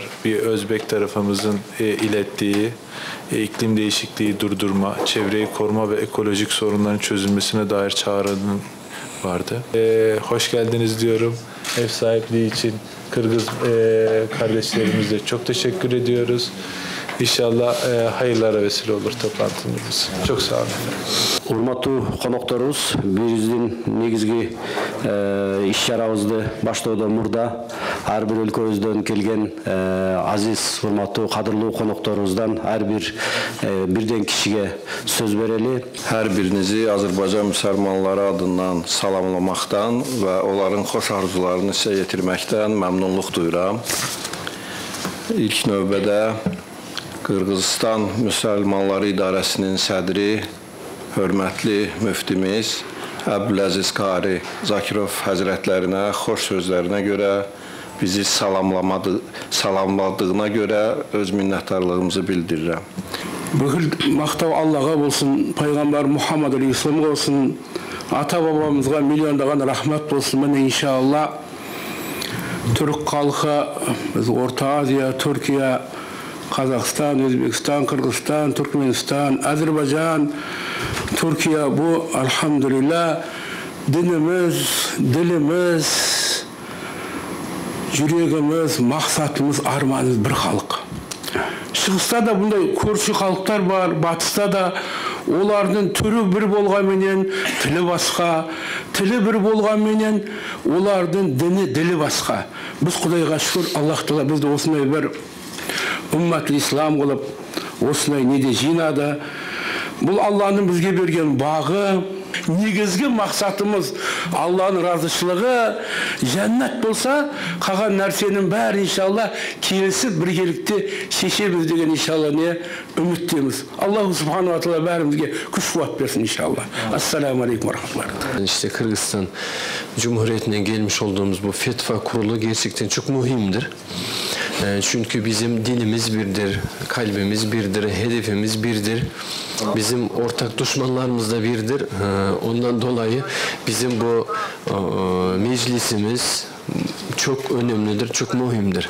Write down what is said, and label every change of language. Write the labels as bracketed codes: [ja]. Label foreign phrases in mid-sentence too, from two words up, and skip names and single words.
[tr] Bir Özbek tarafımızın ilettiği iklim değişikliği durdurma, çevreyi koruma ve ekolojik sorunların çözülmesine dair çağrının vardı. Hoş geldiniz diyorum. Ev sahipliği için Kırgız kardeşlerimize çok teşekkür ediyoruz. İnşallah hayırlara vesile olur toplantımız. Çok sağ olun. [ky] Урматтуу конокторубуз, биздин негизги иш-чарабызды баштоодон мурда ар бир өлкөбүздөн келген азиз, урматтуу, кадырлуу конокторубуздан ар бир бирден кишиге сөз берели. [az] Hər birinizi Azərbaycan müsəlmanları adından salamlamaktan və onların xoş arzularını sizə yetirməkdən məmnunluq duyuram. İlk növbədə Qırğızistan Müsəlmanları İdarəsinin sədri, hörmətli müftimiz Əbdüləziz Qari Zakirov həzrətlərinə xoş sözlərinə görə, bizi salamladığına görə öz minnətdarlığımızı bildirirəm. [kk] Бүкіл мақтау Аллаға болсын, пайғамбар Мұхаммад алейхиссаламға болсын, ата бабамызға миллиондаған рахмат болсын. Міне иншалла түрік халқы, біз Орта Азия, Түркия, Қазақстан, Өзбекстан, Қырғызстан, Түркменстан, Әзербайжан, Түркия, [tr] bu elhamdülillah dinimiz, dilimiz, yüreğimiz, maksatımız, armağanımız bir halk. [kk] Шығыста да бұндай көрші халықтар бар, батыста да олардың түрі бір болғанменен тілі басқа, тілі бір болғанменен олардың діні, ділі басқа. Біз Құдайға шүкір, Аллах Тағала бізді осындай бір [ar] أمة الإسلام [kk] қылып, осындай неде жинады. Бұл Алланың бізге берген бағы. Негізгі мақсатымыз Алланың разышылығы, жәннат болса, қалған нәрсенің бәрі иншалла келісіп біргелікте шешеміз деген иншалла не үміттеміз. [ar] الله سبحانه وتعالى [kk] бәрімізге күш қуат берсін иншалла. [ar] السلام عليكم رحمة الله. [tr] İşte Kırgızistan Cumhuriyeti'nden gelmiş olduğumuz bu fetva kurulu gerçekten çok mühimdir. Çünkü bizim dinimiz birdir, kalbimiz birdir, hedefimiz birdir. Bizim ortak düşmanlarımız da birdir. Ondan dolayı bizim bu meclisimiz çok önemlidir, çok mühimdir.